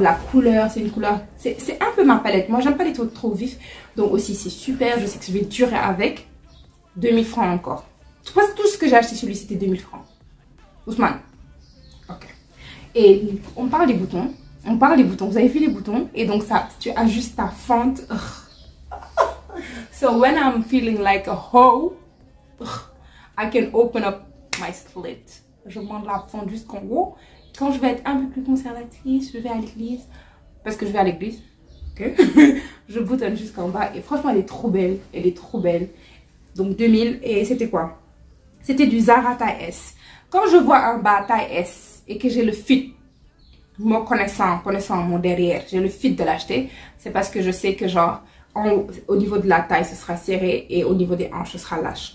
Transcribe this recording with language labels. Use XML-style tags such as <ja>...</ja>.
<fr>La couleur, c'est une couleur... C'est un peu ma palette. Moi, j'aime pas les trucs trop vifs. Donc, aussi, c'est super. Je sais que je vais durer avec. 2000 francs encore. Tout ce que j'ai acheté chez lui, c'était 2000 francs. Ousmane. Ok. Et on parle des boutons. On parle des boutons. Vous avez vu les boutons? Et donc, ça, tu ajustes ta fente.</fr> <en>So, when I'm feeling like a hoe, I can open up my slit.</en> <fr>Je monte la fente jusqu'en haut. Quand je vais être un peu plus conservatrice, je vais à l'église. Parce que je vais à l'église. Ok. Je boutonne jusqu'en bas. Et franchement, elle est trop belle. Elle est trop belle. Donc, 2000. Et c'était quoi? C'était du Zara taille S. Quand je vois un bas taille S et que j'ai le fit, me connaissant mon derrière, j'ai le fit de l'acheter, c'est parce que je sais que genre, au niveau de la taille, ce sera serré et au niveau des hanches, ce sera lâche.</fr>